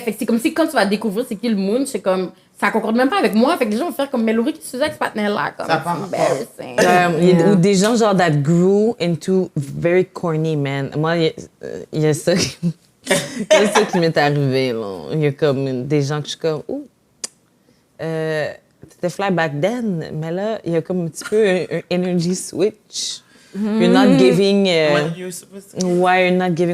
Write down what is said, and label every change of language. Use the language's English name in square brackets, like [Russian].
[French] Fait que c'est comme si quand tu vas découvrir c'est qui le moon, c'est comme, ça concorde même pas avec moi. Fait que les gens vont faire comme, mais Laurie, qu'est-ce que tu faisais avec ce partenaire-là? Comme, Ça part c'est embarrassing. Ou des gens genre [English] that grew into very corny man. [French] Moi, il y a ça, il y a ça qui m'est arrivé. Là. Il y a comme des gens que je suis comme, ouh, t'étais [English] fly back then, [French] mais là, il y a comme un petit peu un energy switch. [English] You're not giving. When you're supposed to- Why you're not giving?